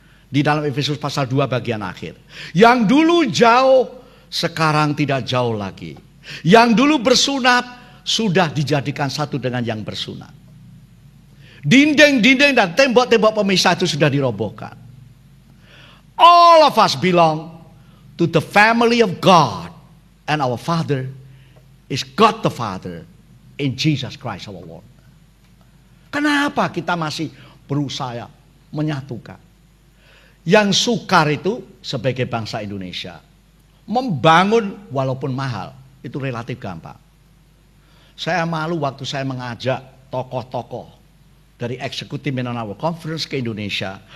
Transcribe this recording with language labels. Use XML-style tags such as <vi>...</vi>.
<id>Di dalam Efesus pasal 2 bagian akhir. Yang dulu jauh, sekarang tidak jauh lagi. Yang dulu bersunat, sudah dijadikan satu dengan yang bersunat. Dinding-dinding dan tembok-tembok pemisah itu sudah dirobohkan.</id> <en>All of us belong to the family of God. And our Father is God the Father in Jesus Christ our Lord.</en> <id>Kenapa kita masih berusaha menyatukan? Yang sukar itu sebagai bangsa Indonesia, membangun walaupun mahal, itu relatif gampang. Saya malu waktu saya mengajak tokoh-tokoh dari eksekutif Mindanao Conference ke Indonesia.</id>